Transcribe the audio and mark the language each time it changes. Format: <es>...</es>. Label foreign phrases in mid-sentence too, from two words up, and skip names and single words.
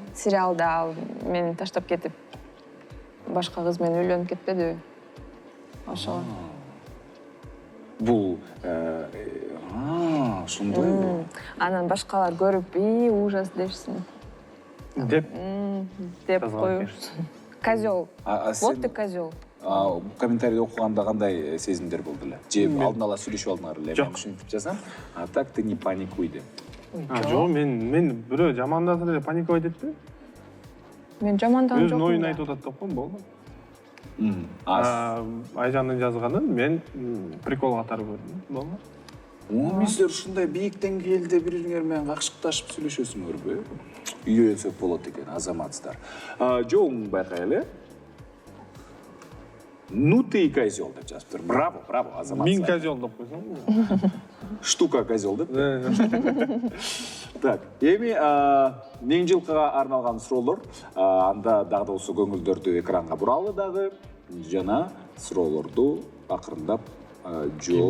<ky>Сериалда ал мени таштап кетип башка кыз менен үйлөнүп кетпедиби? Ошого. Бул ошондойбу? Анан башкалар көрүп, ужас дешсин. Деп. Деп коюшсун.</ky> <ru>Козел. Вот ты козел.</ru> <ky>Комментарийди окуганда кандай сезимдер болду эле? Же алдын ала сүйлөшүп алдыңар эле? Мен ушинтип жазам.</ky> <ru>А так ты не паникуй деп.</ru> <ky>Жок, мен бирөө жамандаса эле паниковать этпейм. Мен жамандан жокмун. Өзүнүн оюн айтып атат деп коем, болду. Айжандын жазганын мен прикол катары көрдүм, болду. Мен силер ушундай бийик деңгээлде бириңер менен какшыкташып сүйлөшөсүңөрбү? Үйрөнсөк болот экен, азаматсыздар. Жоң байкайлы.</ky> <ru>Ну ты козел</ru> <ky>деп жазыптыр. Браво, азаматсыздар. Миң козел деп койсоң.</ky> <ru>Штука козел</ru> <ky>деп. Так, эми Миң жылкыга арналган суроолор, анда дагы да болсо көңүлдөрдү экранга буралы дагы жана суроолорду акырындап жооп.</ky>